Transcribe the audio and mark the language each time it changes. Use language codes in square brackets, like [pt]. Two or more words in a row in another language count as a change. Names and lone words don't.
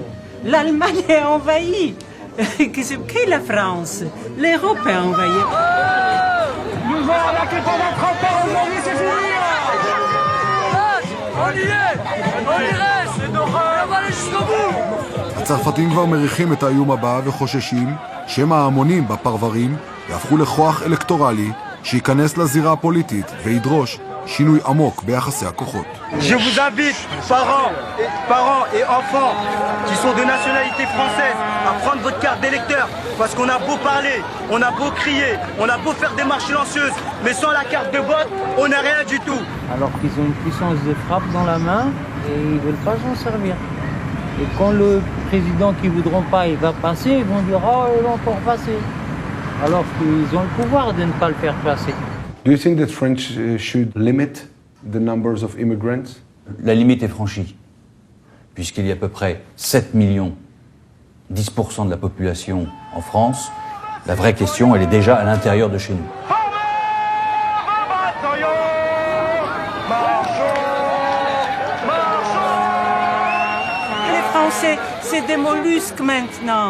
[fr] L'Allemagne est envahie. Qu'est la France? L'Europe est envahie. Nous allons attaquer pendant 30 ans, aujourd'hui c'est fini. On y reste, c'est d'horreur, on va aller jusqu'au bout. [he] הצרפתים כבר מריחים את האיום הבא וחוששים שמא ההמונים בפרברים יהפכו לכוח אלקטורלי שייכנס לזירה הפוליטית וידרוש שינוי עמוק ביחסי הכוחות. [fr] Je vous invite, parents et enfants qui sont de nationalité française, à prendre votre carte d'électeur parce qu'on a beau parler, on a beau crier, on a beau faire des marches silencieuses, mais sans la carte de vote, on n'a rien du tout. Alors qu'ils ont une puissance de frappe dans la main et ils ne veulent pas s'en servir. Et quand le président qui ne voudront pas, il va passer, ils vont dire « Oh, il va encore passer ». Alors qu'ils ont le pouvoir de ne pas le faire passer. [en] Do you think that French should limit the numbers of immigrants? [fr] La limite est franchie, puisqu'il y a à peu près 7 millions, 10% de la population en France. La vraie question, elle est déjà à l'intérieur de chez nous. Les Français, c'est des mollusques maintenant.